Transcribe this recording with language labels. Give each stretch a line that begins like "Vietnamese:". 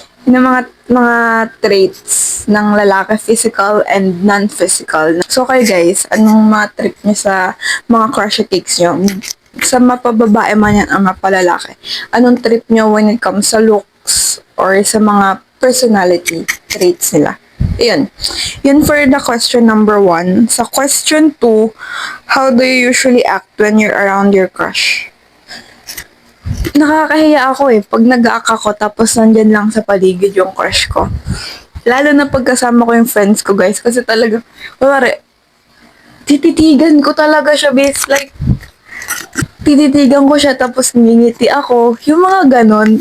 Filipino: Yung mga traits ng lalaki,
English: physical and non-physical.
Filipino: So, kayo guys, anong mga trip niyo sa mga crush takes niyo? Sa mapababae man yan ang mapalalaki. Anong trip niyo
English: when it comes
Filipino: sa looks or sa mga personality traits nila?
English: Yun for the question number 1. Sa question 2, how do you usually act when you're around your crush?
Filipino: Nakakahiya ako pag nag-aak ako tapos nandyan lang sa paligid yung crush ko. Lalo na pagkasama ko yung friends ko, guys, kasi talaga, tititigan ko talaga siya, base, like, Tititigan ko siya tapos ngingiti ako. Yung mga ganon.